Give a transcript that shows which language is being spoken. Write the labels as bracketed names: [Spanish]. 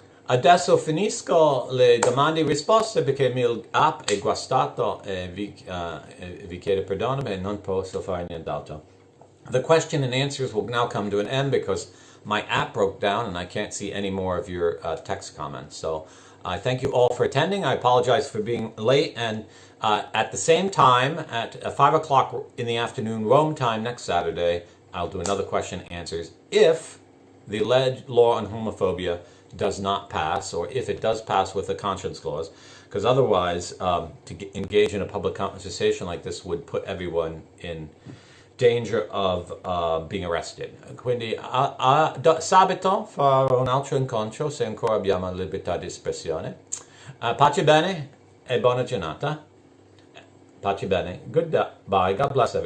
[Italian] Adesso finisco le domande e risposte perché il mio app è guastato e vi chiedo perdono e non posso fare nient'altro. [English] The question and answers will now come to an end because my app broke down and I can't see any more of your text comments. So I thank you all for attending. I apologize for being late, and at the same time, at 5 o'clock in the afternoon, Rome time next Saturday, I'll do another question and answers if the alleged law on homophobia does not pass, or if it does pass with a conscience clause, because otherwise to engage in a public conversation like this would put everyone in danger of being arrested. [Italian] Quindi sabato farò un altro incontro se ancora abbiamo libertà di espressione. Pace bene e buona giornata. Pace bene. [English] Goodbye. God bless everyone.